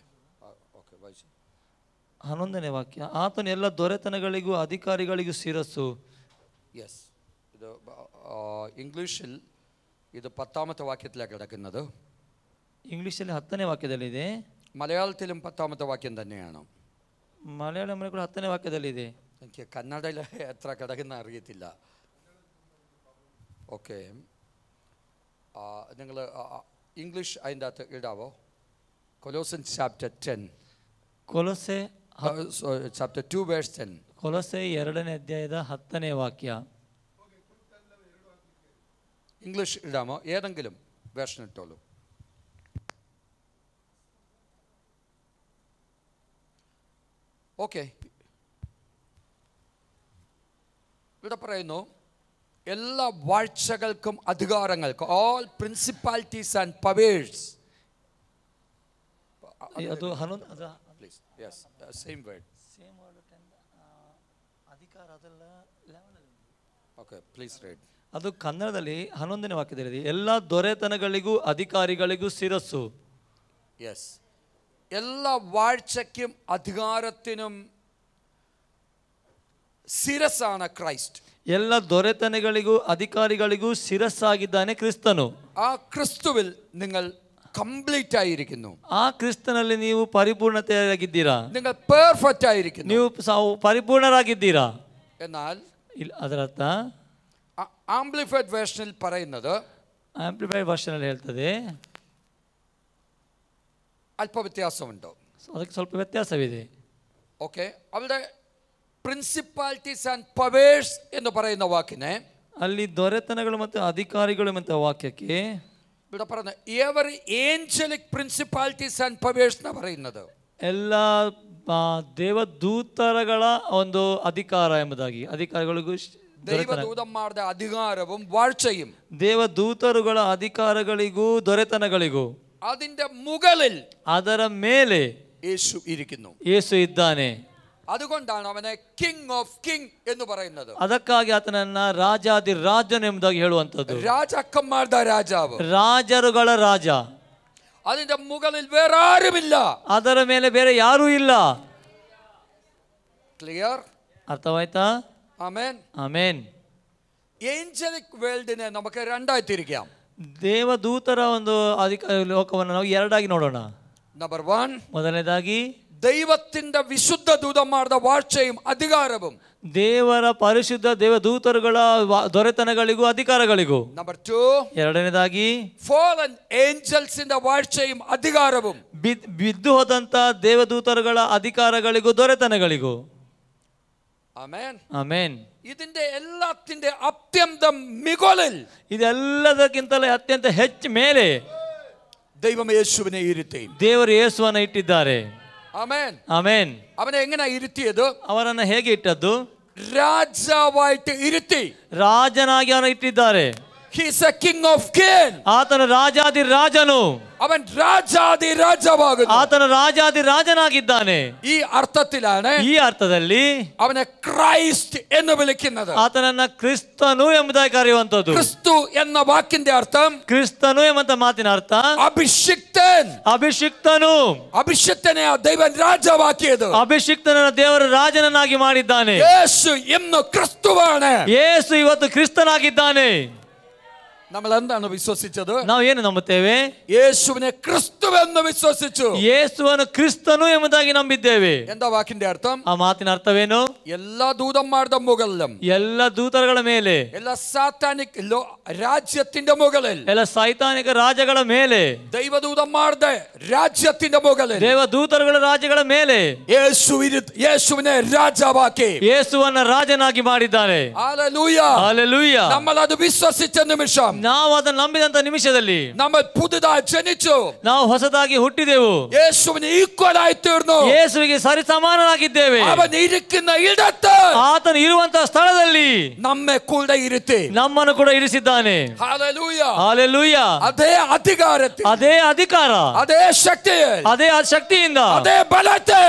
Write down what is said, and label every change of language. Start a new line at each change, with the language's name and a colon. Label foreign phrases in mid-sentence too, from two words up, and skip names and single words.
Kannada: Okay, ವಾಯಿಸಿ. 11ನೇ ವಾಕ್ಯ. ಆತನು ಎಲ್ಲ ದೊರೆತನಗಳಿಗೂ ಅಧಿಕಾರಿಗಳಿಗೂ ಶಿರಸ್ಸು.
Malayalam: യെസ്. ഇത് ഇംഗ്ലീഷിൽ ഇത് 10ാമത്തെ വാക്യത്തിലാണ് കിടക്കുന്നത്.
Kannada: ಇಂಗ್ಲೀಷಲ್ಲಿ 10ನೇ ವಾಕ್ಯದಲ್ಲಿದೆ.
Malayalam: മലയാളത്തിലും 10ാമത്തെ വാക്യം തന്നെയാണ്.
Kannada: ಮಲಯಾಳಂನಲ್ಲಿ ಕೂಡ 10ನೇ ವಾಕ್ಯದಲ್ಲಿದೆ.
Malayalam: എനിക്ക് കന്നഡയിൽ എത്ര കിടക്കുന്ന അറിയത്തില്ല. ഓക്കെ, നിങ്ങൾ ഇംഗ്ലീഷ് അതിൻ്റെ അകത്ത് ഇടാവോ? കൊലോസിയൻസ് ചാപ്റ്റർ 10.
Kannada: ಕೊಲೊಸ್ಸೆ
English: ചാപ്റ്റർ 2 verse 10.
Kannada: ಕೊಲೊಸ್ಸೆ 2ನೇ ಅಧ್ಯಾಯದ 10ನೇ ವಾಕ್ಯ.
Malayalam: ഇംഗ്ലീഷ് ഇടാമോ? ഏതെങ്കിലും വേർഷൻ ഇട്ടോളൂ. ഓക്കെ, ഇവിടെ പറയുന്നു എല്ലാ വാഴ്ചകൾക്കും അധികാരങ്ങൾക്കും,
English: all principalities and powers.
Kannada: ಅದು 11
English: Please. Yes, same word.
Kannada: ಅಧಿಕಾರ ಅದೆಲ್ಲ 11.
English: Okay, please read.
Kannada: ಅದು ಕನ್ನಡದಲ್ಲಿ 11ನೇ ವಾಕ್ಯದಲ್ಲಿದೆ. ಎಲ್ಲ ದೊರೆತನಗಳಿಗೂ ಅಧಿಕಾರಿಗಳಿಗೂ ಶಿರಸ್ಸು.
Malayalam: യെസ്, എല്ലാ വാഴ്ചയ്ക്കും അധികാരത്തിനും ശിരസ്സാണ് ക്രൈസ്റ്റ്.
Kannada: ಎಲ್ಲ ದೊರೆತನಗಳಿಗೂ ಅಧಿಕಾರಿಗಳಿಗೂ ಶಿರಸ್ಸಾಗಿದ್ದಾನೆ ಕ್ರಿಸ್ತನು.
Malayalam: ആ ക്രിസ്തുവിൽ നിങ്ങൾ കംപ്ലീറ്റ് ആയിരിക്കുന്നു.
Kannada: ಆ ಕ್ರಿಸ್ತನಲ್ಲಿ ನೀವು ಪರಿಪೂರ್ಣತೆಯಾಗಿದ್ದೀರಾ.
Malayalam: നിങ്ങൾ പെർഫെക്റ്റ് ആയിരിക്കുന്നു.
Kannada: ನೀವು ಪರಿಪೂರ್ಣರಾಗಿದ್ದೀರಾ.
Malayalam: എന്നാൽ
Kannada: ಅದರರ್ಥ
Malayalam: ആംപ്ലിഫൈഡ് വേർഷനിൽ പറയുന്നത്,
Kannada: ಆಂಪ್ಲಿಫೈಡ್ ವರ್ಷನ್ ಅಲ್ಲಿ ಹೇಳ್ತದೆ,
Malayalam: അല്പ വ്യത്യാസമുണ്ട്.
Kannada: ಅದಕ್ಕೆ ಸ್ವಲ್ಪ ವ್ಯತ್ಯಾಸವಿದೆ.
Malayalam: ഓക്കെ, അവിടെ
English: principalities and powers
Malayalam: എന്ന് പറയുന്ന വാക്കിനെ,
Kannada: ಅಲ್ಲಿ ದೊರೆತನಗಳು ಮತ್ತು ಅಧಿಕಾರಿಗಳು ಮತ್ತು ವಾಕ್ಯಕ್ಕೆ
Malayalam: ഇവിടെ പറയുന്നത്
English: every angelic principalities and powers
Malayalam: എന്ന് പറയുന്നത്
Kannada: ಎಲ್ಲ ದೇವದೂತರಗಳ ಒಂದು ಅಧಿಕಾರ ಎಂಬುದಾಗಿ, ಅಧಿಕಾರಿಗಳಿಗೂ
Malayalam: ദൈവദൂതന്മാരുടെ അധികാരവും വാഴ്ചയും,
Kannada: ದೇವದೂತರುಗಳ ಅಧಿಕಾರಗಳಿಗೂ ದೊರೆತನಗಳಿಗೂ
Malayalam: അതിന്റെ മുകളിൽ,
Kannada: ಅದರ ಮೇಲೆ
Malayalam: യേശു ഇരിക്കുന്നു.
Kannada: ಯೇಸು ಇದ್ದಾನೆ.
Malayalam: അതുകൊണ്ടാണ് അവനെ
English: king of king
Malayalam: എന്ന് പറയുന്നത്.
Kannada: ಅದಕ್ಕಾಗಿ ಆತನನ್ನ ರಾಜಾದಿ ರಾಜನು ಎಂಬುದಾಗಿ ಹೇಳುವಂಥದ್ದು.
Malayalam: രാജാക്കന്മാരുടെ രാജാവ്,
Kannada: ರಾಜರುಗಳ ರಾಜ.
Malayalam: അതിന്റെ മുകളിൽ വേറെ ആരുമില്ല.
Kannada: ಅದರ ಮೇಲೆ ಬೇರೆ ಯಾರೂ ಇಲ್ಲ.
Malayalam: ക്ലിയർ?
Kannada: ಅರ್ಥವಾಯ್ತಾ?
Malayalam: ആമേൻ.
Kannada: ಆಮೇನ್.
Malayalam: ಏಂಜಲಿಕ್ വേൾഡിനെ നമുക്ക് രണ്ടായി തിരിക്കാം.
Kannada: ದೇವದೂತರ ಒಂದು ಲೋಕವನ್ನು ನಾವು ಎರಡಾಗಿ ನೋಡೋಣ.
Malayalam: നമ്പർ 1,
Kannada: ಮೊದಲನೇದಾಗಿ
Malayalam: ദൈവത്തിന്റെ വിശുദ്ധ ദൂതന്മാരുടെ വാഴ്ചയും അധികാരവും,
Kannada: ದೇವರ ಪರಿಶುದ್ಧ ದೇವದೂತರುಗಳ ದೊರೆತನಗಳಿಗೂ ಅಧಿಕಾರಗಳಿಗೂ.
Malayalam: നമ്പർ 2,
Kannada: ಎರಡನೇದಾಗಿ
English: fallen angels
Malayalam: ന്റെ വാഴ്ചയും അധികാരവും,
Kannada: ಬಿದ್ದು ಹೋದಂತ ದೇವದೂತರುಗಳ ಅಧಿಕಾರಗಳಿಗೂ ದೊರೆತನಗಳಿಗೂ.
Malayalam: ആമേൻ.
Kannada: ಆಮೇನ್.
Malayalam: ഇതിന്റെ എല്ലാത്തിന്റെ അത്യന്തം മുകളിൽ,
Kannada: ಇದೆಲ್ಲದಕ್ಕಿಂತಲೇ ಅತ್ಯಂತ ಹೆಚ್ಚು ಮೇಲೆ
Malayalam: ദൈവം യേശുവിനെ ഇരുത്തി.
Kannada: ದೇವರು ಯೇಸುವನ್ನು ಇಟ್ಟಿದ್ದಾರೆ.
Malayalam: ആമേൻ.
Kannada: ಆಮೇನ್.
Malayalam: അവനെ എങ്ങനെ ഇരുത്തിയത്?
Kannada: ಅವರನ್ನು ಹೇಗೆ ಇಟ್ಟದ್ದು?
Malayalam: രാജാവായിട്ട് ഇരുത്തി.
Kannada: ರಾಜನಾಗಿ ಅವನು ಇಟ್ಟಿದ್ದಾರೆ.
English: He is a king of kings.
Kannada: ಆತನ ರಾಜಾದಿ ರಾಜನು.
Malayalam: അവൻ രാജാതി രാജാവാകുന്നു.
Kannada: ಆತನ ರಾಜಾದಿ ರಾಜನಾಗಿದ್ದಾನೆ.
Malayalam: ഈ അർത്ഥത്തിലാണ്
Kannada: ಈ ಅರ್ಥದಲ್ಲಿ
Malayalam: അവനെ ക്രൈസ്റ്റ് എന്ന് വിളിക്കുന്നത്.
Kannada: ಆತನನ್ನ ಕ್ರಿಸ್ತನು ಎಂಬುದಾಗಿ ಕರೆಯುವಂತದ್ದು.
Malayalam: ക്രിസ്തു എന്ന വാക്കിന്റെ അർത്ഥം,
Kannada: ಕ್ರಿಸ್ತನು ಎಂಬ ಮಾತಿನ ಅರ್ಥ
Malayalam: അഭിഷിക്തൻ.
Kannada: ಅಭಿಷಿಕ್ತನು.
Malayalam: അഭിഷിക്തനെ ദൈവൻ രാജാവാക്കിയത്.
Kannada: ಅಭಿಷಿಕ್ತನನ್ನ ದೇವರು ರಾಜನನ್ನಾಗಿ ಮಾಡಿದ್ದಾನೆ.
Malayalam: യേശു ഇന്ന് ക്രിസ്തുവാണ്.
Kannada: ಯೇಸು ಇವತ್ತು ಕ್ರಿಸ್ತನಾಗಿದ್ದಾನೆ.
Malayalam: നമ്മൾ എന്താണ് വിശ്വസിച്ചത്?
Kannada: ನಾವು ಏನು ನಂಬುತ್ತೇವೆ?
Malayalam: യേശുവിനെ ക്രിസ്തുവെന്ന് വിശ്വസിച്ചു.
Kannada: ಯೇಸುವನ್ನು ಕ್ರಿಸ್ತನು ಎಂಬುದಾಗಿ ನಂಬಿದ್ದೇವೆ.
Malayalam: എന്താ വാക്കിന്റെ അർത്ഥം?
Kannada: ಆ ಮಾತಿನ ಅರ್ಥವೇನು?
Malayalam: എല്ലാ ദൂതന്മാരുടെ മുകളിലും,
Kannada: ಎಲ್ಲ ದೂತರುಗಳ ಮೇಲೆ,
Malayalam: എല്ലാ സാത്താനിക് രാജ്യത്തിന്റെ മുകളിൽ,
Kannada: ಎಲ್ಲ ಸೈತಾನಿಕ ರಾಜ್ಯಗಳ ಮೇಲೆ,
Malayalam: ദൈവദൂതന്മാരുടെ രാജ്യത്തിന്റെ മുകളിൽ
Kannada: ದೇವದೂತರುಗಳ ರಾಜ್ಯಗಳ ಮೇಲೆ
Malayalam: യേശുവിനെ രാജാവാക്കി,
Kannada: ಯೇಸುವನ್ನ ರಾಜನಾಗಿ ಮಾಡಿದ್ದಾನೆ.
Malayalam: ഹല്ലേലൂയ.
Kannada: ಹಲ್ಲೆಲೂಯ.
Malayalam: നമ്മൾ അത് വിശ്വസിച്ച നിമിഷം,
Kannada: ನಾವು ಅದನ್ನು ನಂಬಿದಂತ ನಿಮಿಷದಲ್ಲಿ
Malayalam: നമ്മൾ പുതുതായി ജനിച്ചു.
Kannada: ನಾವು ಹೊಸದಾಗಿ ಹುಟ್ಟಿದೆವು.
Malayalam: യേശുവിന് ഈക്വൽ ആയി തീർന്നു.
Kannada: ಯೇಸುವಿಗೆ ಸರಿ ಸಮಾನರಾಗಿದ್ದೇವೆ.
Malayalam: അവൻ ഇരിക്കുന്ന ഇടത്ത്,
Kannada: ಆತನು ಇರುವಂತಹ ಸ್ಥಳದಲ್ಲಿ
Malayalam: നമ്മെ കൂടെ ഇരുത്തി
Kannada: ನಮ್ಮನ್ನು ಕೂಡ ಇರಿಸಿದ್ದಾನೆ.
Malayalam: ഹല്ലേലൂയ.
Kannada: ಹಲ್ಲೆಲೂಯ.
Malayalam: അതേ അധികാരത്തിൽ,
Kannada: ಅದೇ ಅಧಿಕಾರ,
Malayalam: അതേ ശക്തിയിൽ,
Kannada: ಅದೇ ಶಕ್ತಿಯಿಂದ,
Malayalam: അതേ ബലത്തിൽ,